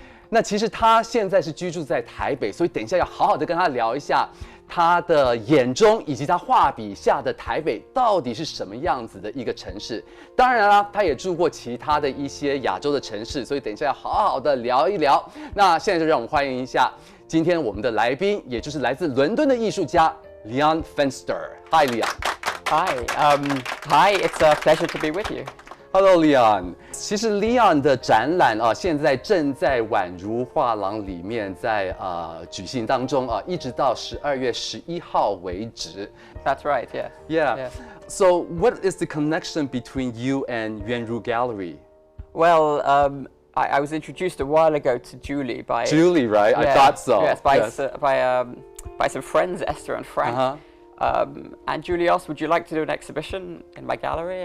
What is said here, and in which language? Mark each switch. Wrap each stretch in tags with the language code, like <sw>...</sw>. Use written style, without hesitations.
<zh>那其实他现在是居住在台北，所以等一下要好好的跟他聊一下他的眼中以及他画笔下的台北到底是什么样子的一个城市。当然啦，他也住过其他的一些亚洲的城市，所以等一下要好好的聊一聊。那现在就让我们欢迎一下今天我们的来宾，也就是来自伦敦的艺术家 Leon Fenster.</zh> <en>Hi, Leon. Hi, it's a pleasure to be with you.Hello, Leon.</en> <zh>其实 Leon 的展览现在正在宛儒画廊里面在举行当中一直到12月11号为止。</zh> <en>That's right. Yeah. Yeah. So, what is the connection between you and Yuanru Gallery? Well, I was introduced a while ago to Julie by Julie, right? Yeah, I thought so. Yes, by some friends, Esther and Frank.And Julie asked, would you like to do an exhibition in my gallery?</en>